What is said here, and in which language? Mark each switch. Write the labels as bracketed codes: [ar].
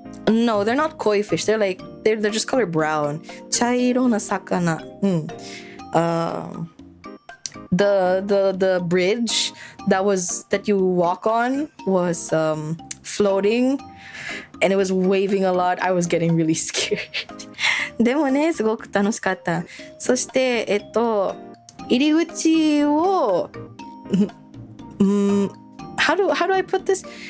[en] No, they're not koi fish. They're just colored brown. [ja] 茶色な魚。 [en] The bridge that you walk on was floating, and it was waving a lot. I was getting really scared. [ja] でもね、すごく楽しかった。そして、入り口を [en] how do I put this?